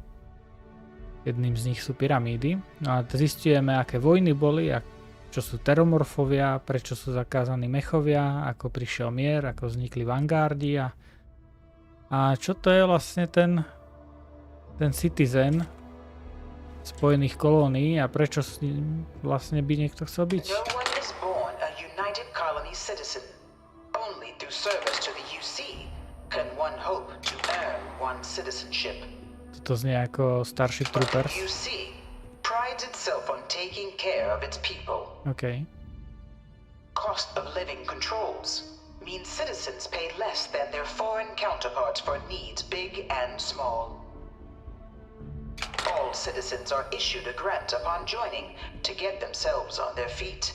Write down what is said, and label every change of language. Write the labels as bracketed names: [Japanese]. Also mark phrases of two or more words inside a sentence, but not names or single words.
[Slovak] Jedným z nich sú pyramídy. No a zistujeme, aké vojny boli, čo sú teromorfovia, prečo sú zakázaní mechovia, ako prišiel mier, ako vznikli vanguardi a čo to je vlastne ten Citizen Spojených kolónií a prečo vlastne by niekto chcel byť. [English] No one is born a United Colony citizen. Only through service to the UC can one hope to earn one's citizenship. [Slovak] Toto znie ako Starship Troopers. [English] UC prides itself on taking care of its people. Okay. Cost of living controls means citizens pay less than their foreign counterparts for needs big and small. All citizens are issued a grant upon joining to get themselves on their feet.